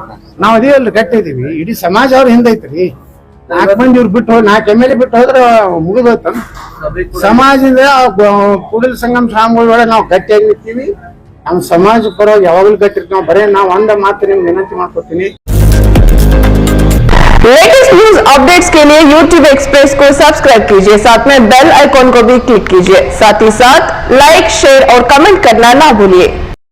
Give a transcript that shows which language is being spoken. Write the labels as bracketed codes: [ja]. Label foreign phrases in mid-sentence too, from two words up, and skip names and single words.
[kn] ನಾವ್ ಅದೇ ಅಲ್ಲಿ ಗಟ್ಟಿದೀವಿ ಇಡೀ ಸಮಾಜ ಅವ್ರ ಹಿಂದೈತ್ರಿ 4 ಮಂದಿ ಇವ್ರು ಬಿಟ್ಟು 4 MLA ಬಿಟ್ಟು ಹೋದ್ರೆ ಮುಗಿದೋಯ್ತ ಸಮಾಜದ ಕೂಡಲ ಸಂಗಮ ಸ್ವಾಮಿಗಳ ಒಳಗೆ ನಾವು ಗಟ್ಟಿಯಾಗಿ ನಿಂತೀವಿ ನಮ್ಮ ಸಮಾಜ ಪರವಾಗಿ ಯಾವಾಗಲೂ ಗಟ್ಟಿರ್ತೀವಿ ಬರೇ ನಾವು ಅಂದ ಮಾತು ನಿಮ್ಗೆ ವಿನಂತಿ ಮಾಡ್ಕೊತೀನಿ. [en] latest news updates [hi] के लिए YouTube एक्सप्रेस को सब्सक्राइब कीजिए साथ में [en] bell icon [hi] को भी क्लिक कीजिए साथ ही साथ [en] like share [hi] और कमेंट करना ना भूलिए।